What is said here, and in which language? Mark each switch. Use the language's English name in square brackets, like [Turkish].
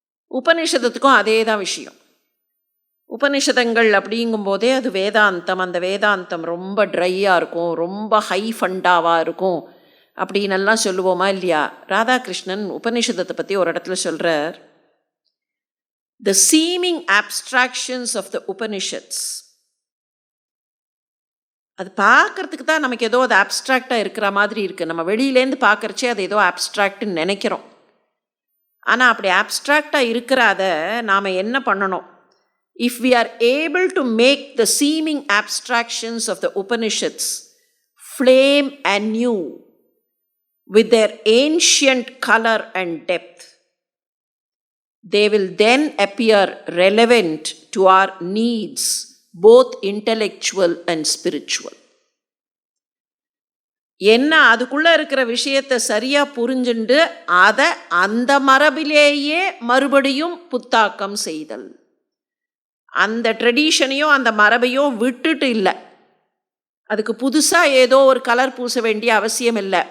[Tamil] உபநிஷதத்துக்கும் அதே தான் விஷயம். உபநிஷதங்கள் அப்படிங்கும்போதே அது வேதாந்தம், அந்த வேதாந்தம் ரொம்ப ட்ரையாக இருக்கும், ரொம்ப ஹை ஃபண்டாவாக இருக்கும் அப்படின்னெல்லாம் சொல்லுவோமா இல்லையா? ராதாகிருஷ்ணன் உபநிஷதத்தை பற்றி ஒரு இடத்துல சொல்கிறார், [English] the seeming abstractions of the Upanishads. [Tamil] அது பார்க்கறதுக்கு தான் நமக்கு ஏதோ அது ஆப்ஸ்ட்ராக்டாக இருக்கிற மாதிரி இருக்குது. நம்ம வெளியிலேருந்து பார்க்குறச்சே அது ஏதோ ஆப்ஸ்ட்ராக்ட்னு நினைக்கிறோம். ஆனால் அப்படி ஆப்ஸ்ட்ராக்டாக இருக்கிற அதை நாம் என்ன பண்ணணும்? [English] If we are able to make the seeming abstractions of the Upanishads flame anew with their ancient color and depth, they will then appear relevant to our needs, both intellectual and spiritual. [Tamil] என்ன அதுக்குள்ளே இருக்கிற விஷயத்தை சரியாக புரிஞ்சுண்டு அதை அந்த மரபிலேயே மறுபடியும் புத்தாக்கம் செய்தல். அந்த ட்ரெடிஷனையோ அந்த மரபையோ விட்டுட்டு இல்லை, அதுக்கு புதுசாக ஏதோ ஒரு கலர் பூச வேண்டிய அவசியம் இல்லை.